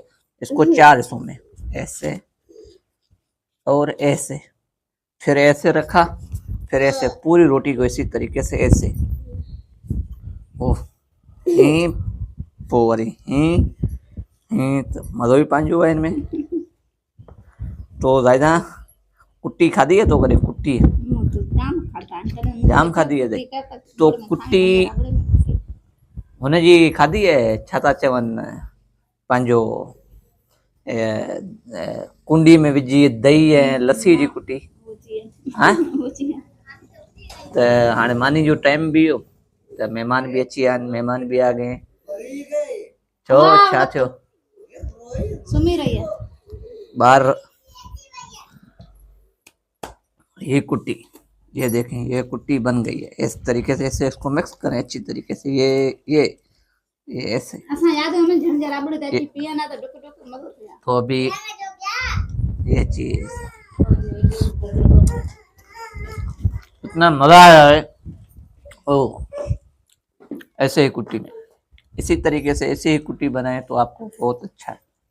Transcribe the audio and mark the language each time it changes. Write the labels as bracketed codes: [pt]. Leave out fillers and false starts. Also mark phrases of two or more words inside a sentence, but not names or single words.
[hi] इसको 4 हिस्सों में, ऐसे और ऐसे, फिर ऐसे रखा, फिर ऐसे, पूरी रोटी को इसी तरीके से ऐसे, [sd] ओह पोवरी तो मज़ो भी पंहिंजो है इनमें। तो ज़ायदा कुट्टी खाधी है, तो कॾहिं कुट्टी जाम खाधी है। तो कुट्टी हुनजी खाधी है, छा था चवनि, पंहिंजो कुंडी में विझी दही ऐं लस्सी जी कुट्टी। हाँ, त हाणे मानी जो टाइम भी हो, त महिमान भी अची विया आहिनि, [hi] महिमान भी आ गए। [sd] छो, छा थियो? [hi] सुम्ही रही है बाहर। ये कुट्टी, ये देखें, ये कुट्टी बन गई है इस तरीके से। ऐसे इसको मिक्स करें अच्छी तरीके से, ये ऐसे। तो अभी ये चीज, इतना मजा आया है, ओ ऐसे ही कुट्टी में, इसी तरीके से ऐसे ही कुट्टी बनाए तो आपको बहुत अच्छा है।